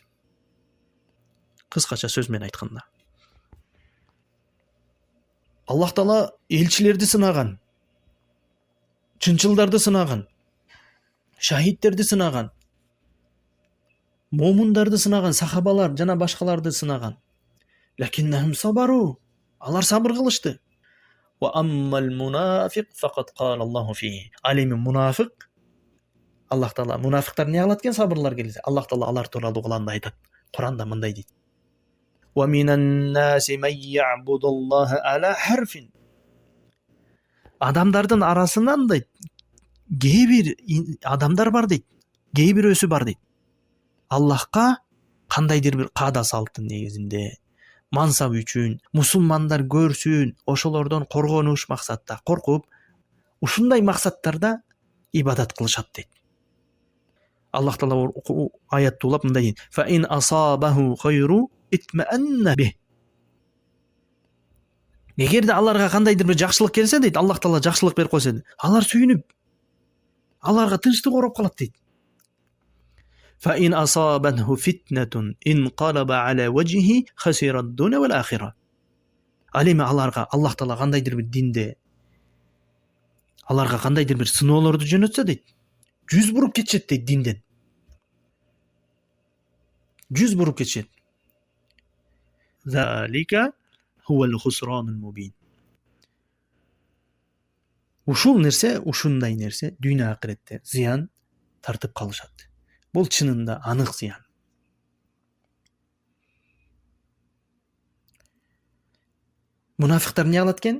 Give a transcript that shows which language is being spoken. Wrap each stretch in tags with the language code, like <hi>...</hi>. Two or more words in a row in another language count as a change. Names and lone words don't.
<ky>Кыскача сөз менен айтканда. Аллах Таала элчилерди сынаган, чынчылдарды сынаган, шахидтерди сынаган, момундарды сынаган, сахабалар жана башкаларды сынаган.</ky> <ar>لكنهم صبروا.</ar> <ky>Алар сабыр кылышты.</ky> <ar>وأما المنافق فقد قال الله فيه.</ar> <ky>Алеми мунафиq, Аллах Таала мунафиктар не кылат экен сабырлар келсе? Аллах Таала алар тууралуу Куранда айтат. Куранда мындай дейт.</ky> <ar>ومن الناس من يعبد الله على حرف.</ar> <ky>Адамдардын арасынан дейт, кээ бир адамдар бар дейт, кээ бирөөсү бар дейт. Аллахка кандайдыр бир каада салттын негизинде, мансап үчүн, мусулмандар көрсүн, ошолордон коргонуш максатта, коркуп, ушундай максаттарда ибадат кылышат дейт. Аллах Таала аятты улап мындай дейт.</ky> <ar>فإن أصابه خير اطمأن به.</ar> <ky>Эгерде аларга кандайдыр бир жакшылык келсе дейт, Аллах Таала жакшылык берип койсо, алар сүйүнүп, аларга тынчтык ороп калат дейт.</ky> <ar>وإن أصابته فتنة انقلب على وجهه خسر الدنيا والآخرة.</ar> <ky>Алеме аларга Аллах Таала кандайдыр бир динде аларга кандайдыр бир сыноолорду жөнөтсө дейт, жүз буруп кетишет дейт динден. Жүз буруп кетишет.</ky> <ar>ذلك هو الخسران المبين.</ar> <ky>Ушул нерсе, ушундай нерсе дүйнө акыретте зыян тартып калышат. Бул чынында анык зыян. Мунафиктар не кылат экен?</ky>